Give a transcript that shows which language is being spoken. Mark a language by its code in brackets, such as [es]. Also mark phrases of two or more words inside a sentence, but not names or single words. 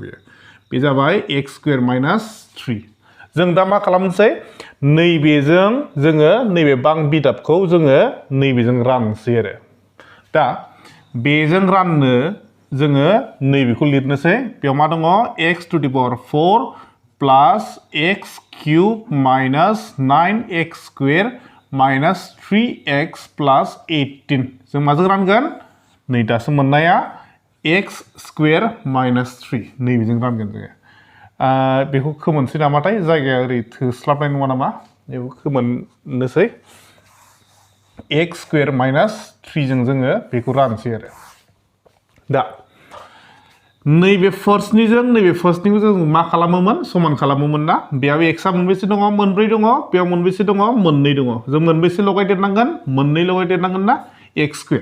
[brx] बे जाबाय [en] x square [brx] -3 जों दा मा खालामनोसै नैबेजों जोङो नैबे बां बिदाबखौ जोङो नैबेजों राननोसै आरो दा बेजों राननो जोङो नैबेखौ लिरनोसै बेयाव मा दङ [en] x to the power 4 plus x cube minus 9x square minus 3x plus 18 [brx] जों माजों रानगोन नै दासो मोननाया x square -3 नैबेजों रानगोन जोङो बेखौ खोमोनसै नामाथाय जायगाया ओरै थोस्लाबनाय नङा नामा बेखौ खोमोननोसै [en] x square [brx] -3 जों जोङो बेखौ रानसै आरो दा नैबे फार्स्टनिखौ जों मा खालामोमोन समान खालामोमोन ना बेयाव एक्सआ मोनबेसे दङ मोनब्रै दङ बेयाव मोनबेसे दङ मोननै दङ जों मोनबेसे लगायदेरनांगोन मोननै लगायदेरनांगोन ना [en] x square